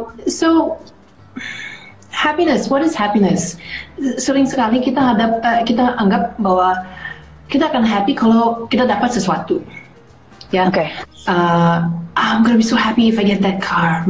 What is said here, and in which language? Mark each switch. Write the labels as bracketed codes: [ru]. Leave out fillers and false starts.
[en] So happiness, what is happiness? [id] Sering sekali kita anggap bahwa kita akan happy kalau kita dapat sesuatu. Ya. Okay. [en] I'm gonna be so happy if I get that car.